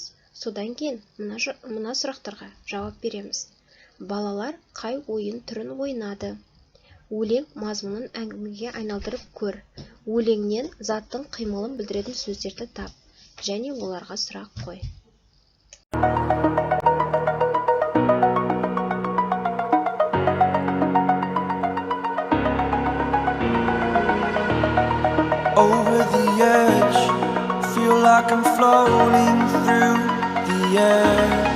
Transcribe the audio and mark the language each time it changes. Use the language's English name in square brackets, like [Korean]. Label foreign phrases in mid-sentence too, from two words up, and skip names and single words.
[Kazakh] Содан кейін мына сұрақтарға жауап береміз. Балалар қай ойын түрін ойнады? Өлең мазмұнын әңгімеге айналдырып көр. Өлеңнен заттың қимылын білдіретін сөздерді тап және оларға сұрақ қой. [English] Over the edge, feel like I'm floating through the air.